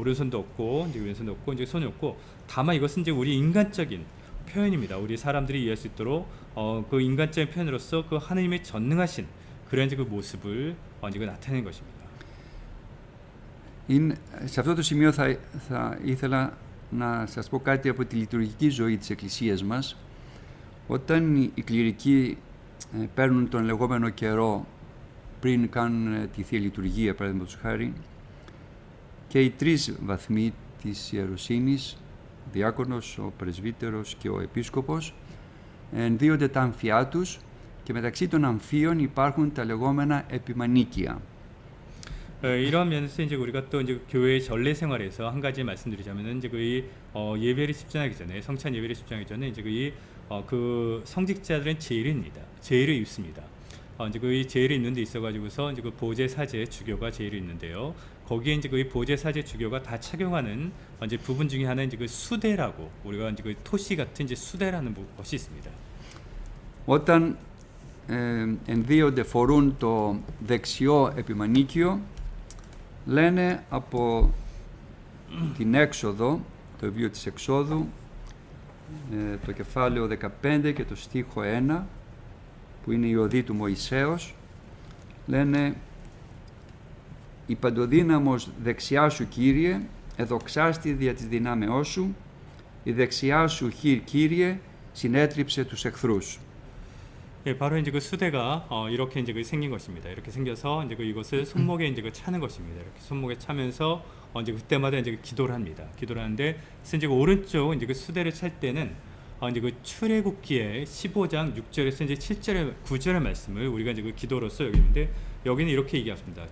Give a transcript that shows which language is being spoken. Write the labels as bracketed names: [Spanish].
[Korean] 오른손도 없고 이제 왼손도 없고 이제 손이 없고 다만 이것은 이제 우리 인간적인 표현입니다. 우리 사람들이 이해할 수 있도록 그 인간적인 표현으로서 그 하나님의 전능하신 그런 이제 그 모습을 이제 나타내는 것입니다. [Greek] Σε αυτό το σημείο θα ήθελα να σας πω κάτι από τη λειτουργική ζωή της Εκκλησίας μας. Όταν οι κληρικοί παίρνουν τον λεγόμενο καιρό πριν κάνουν τη Θεία Λειτουργία, παραδείγματος χάρη, και οι τρεις βαθμοί της ιεροσύνης, ο διάκονος, ο πρεσβύτερος και ο επίσκοπος, ενδύονται τα αμφιά τους και μεταξύ των αμφίων υπάρχουν τα λεγόμενα επιμανίκια. [Korean] 이러한 면에서 이제 우리가 또 이제 교회의 전례 생활에서 한 가지 말씀드리자면은 이제 예배를 집전하기 전에 성찬 예배를 집전하기 전에 이제 그 성직자들은 제의를 입습니다. 이제 그 제의를 입는 데 있어가지고서 이제 그 보제 사제 주교가 제의를 입는데요. 거기에 이제 그 보제 사제 주교가 다 착용하는 이제 부분 중에 하나 이제 그 수대라고 우리가 이제 그 토시 같은 이제 수대라는 것이 있습니다. [Greek] Όταν ενδύονται φορούν το δεξιό επιμανίκιο, λένε από την έξοδο, το βιβλίο της Εξόδου, το κεφάλαιο 15 και το στίχο 1, που είναι η οδή του Μωυσέως, λένε «Η παντοδύναμος δεξιά σου, Κύριε, εδοξάστη δια της δυνάμεώς σου, η δεξιά σου χείρ, Κύριε, συνέτριψε τους εχθρούς». [Korean] 예, 바로 이제 그 수대가 이렇게 이제 생긴 것입니다. 이렇게 생겨서 이제 이것을 손목에 이제 차는 것입니다. 이렇게 손목에 차면서 이제 그때마다 이제 기도를 합니다. 기도를 하는데 이제 오른쪽 이제 그 수대를 찰 때는 이제 그 출애굽기의 15장 6절에서 이제 7절의 9절의 말씀을 우리가 이제 그 기도로서 여기는데 여기는 이렇게 얘기합니다.